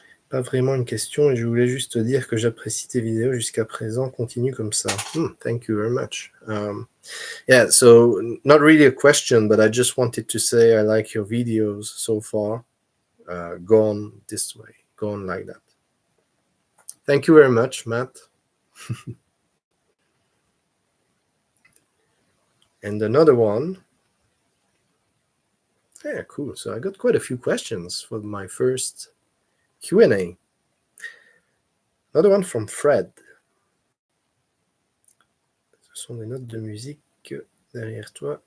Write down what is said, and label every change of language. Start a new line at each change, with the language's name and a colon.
French: Pas vraiment une question, et je voulais juste te dire que j'apprécie tes vidéos jusqu'à présent. Continue comme ça.
English: Thank you very much. Yeah, so not really a question, but I just wanted to say I like your videos so far. Go on this way. Go on like that. Thank you very much, Matt. And another one. Yeah, cool. So I got quite a few questions for my first Q&A. Another one from Fred.
French: Ce sont des notes de musique derrière toi.